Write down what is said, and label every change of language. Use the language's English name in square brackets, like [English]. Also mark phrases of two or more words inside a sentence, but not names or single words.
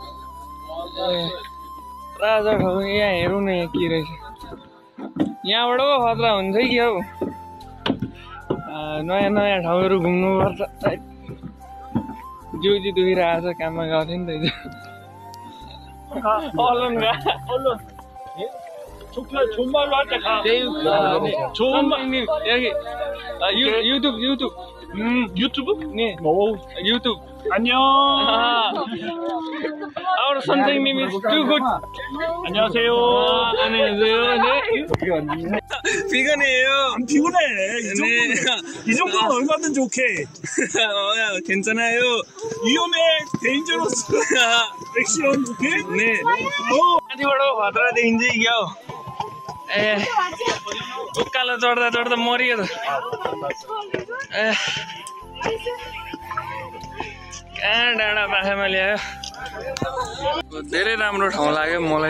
[Nepali] राजा ठाउँ यहाँ हेरौँ न यहाँ के रहेछ यहाँबाट पो खतरा हुन्छ कि हौ नयाँ ठाउँहरू घुम्नुपर्छ जिउ दुखिरहेको छ काममा गएको थियो नि त युट्युब [Korean] 유튜브? 네. 오, YouTube. 안녕. [English] Our something name is too good. [Korean] 안녕하세요. 안녕하세요. 네. 비건이에요. 안 피곤해. 이 정도는 얼마든지 오케이. 괜찮아요. 위험해. 데인저러스. [English] action okay? [Korean] 네. [Nepali] माथिबाट खतरा देखिन्छ क्या हो ए उकालो चढ्दा चढ्दा मरियो त ए कहाँ डाँडा बाखामा ल्यायो धेरै राम्रो ठाउँ लाग्यो मलाई